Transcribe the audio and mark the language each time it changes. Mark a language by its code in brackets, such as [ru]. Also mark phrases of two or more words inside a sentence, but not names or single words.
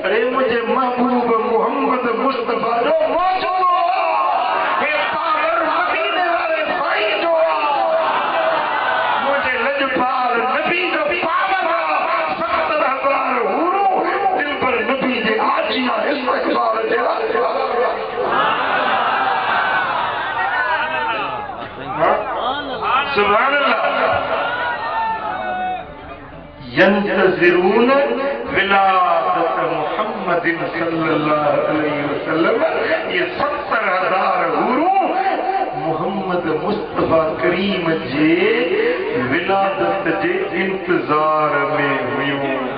[sd] अरे मुंहिंजे महबूब मोहम्मद मुस्तफा जो मौजूदो हे पावर मदीने वारे साईं जो, मुंहिंजे लजपाल नबी जो पावर 70,000 हूरूं दिल पर नबी जे आजिया इस्तक़बाल जे [ar] سبحان الله. ينتظرون ولادة محمد صلى الله عليه وسلم, [sd] ये 70,000 हूरूं मोहम्मद मुस्तफा करीम जे विलादत जे इंतजार में हुयूं।